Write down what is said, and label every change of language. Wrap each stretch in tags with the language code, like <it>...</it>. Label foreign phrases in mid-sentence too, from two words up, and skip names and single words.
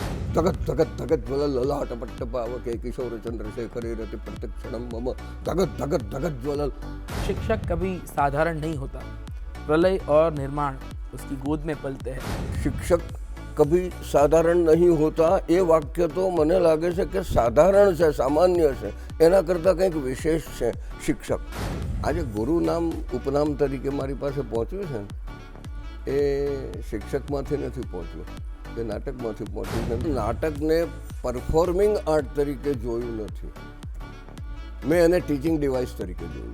<sa>ધગત ધગત ધગત જ્વલ લલાટ પટ્ટપાવકે કિશોર चंद्रशेखरे रति प्रत्यक्षणम मम धगत धगत धगत ज्वल।</sa> <hi>शिक्षक कभी साधारण नहीं होता, प्रलय और निर्माण उसकी गोद में पलते हैं। शिक्षक कभी साधारण नहीं होता</hi> <gu>એ વાક્ય તો મને લાગે છે કે સાધારણ છે, સામાન્ય છે, એના કરતાં કંઈક વિશેષ છે શિક્ષક. આજે ગુરુ નામ ઉપનામ તરીકે મારી પાસે પહોંચ્યું છે એ શિક્ષકમાંથી નથી પહોંચ્યું, એ નાટકમાંથી પહોંચ્યું છે. નાટકને</gu> <en>performing art</en> <gu>તરીકે જોયું નથી, મેં એને</gu> <en>teaching device</en> <gu>તરીકે જોયું.</gu>